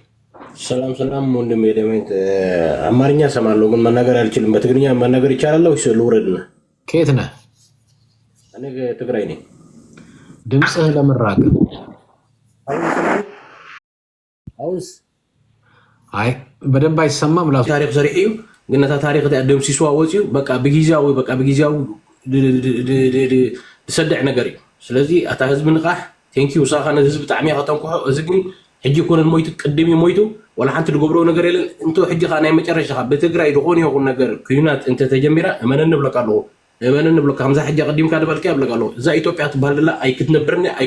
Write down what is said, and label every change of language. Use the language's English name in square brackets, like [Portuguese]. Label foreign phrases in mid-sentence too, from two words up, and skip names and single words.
[Amharic] ሰላም ወንድም የደሜት አማርኛ ሰማለሁ ግን መናገር አልችልም። በትግርኛ መናገር ይቻላል ወይስ ልውረድና? ከየት ነህ? እኔ ትግራይ ነኝ። ድምፅህ ለመራገብ አውስ አይ በደንብ አይሰማም። ላ [Tigrinya] ታሪክ ሰሪሕ እዩ ግን ነታ ታሪክ ደምሲስዋ ወፂኡ በቃ ብግዚያዊ ዝሰድዕ ነገር እዩ። ስለዚ እታ ህዝቢ ንቃሕ ቴንኪዩ ሳኻ ነዚ ህዝቢ ጣዕሚ ከተንኩሖ እዚ ግን ሕጂ ኮነን ሞይቱ ቅድም ሞይቱ ወላ ሓንቲ ዝገብሮ ነገር የለን እንቶ ሕጂ ኻ ናይ መጨረሻ በትግራይ ዝኾነ ይኹን ነገር ኩናት እንተተጀሚራ እመነን ንብለካ ኣለኹ እመነን ንብለካ ከምዛ ሕጂ ቀዲምካ ድበልካ ይብለካ ኣለኹ እዛ ኢትዮጵያ ትበሃል ዘላ ኣይክትነብርኒ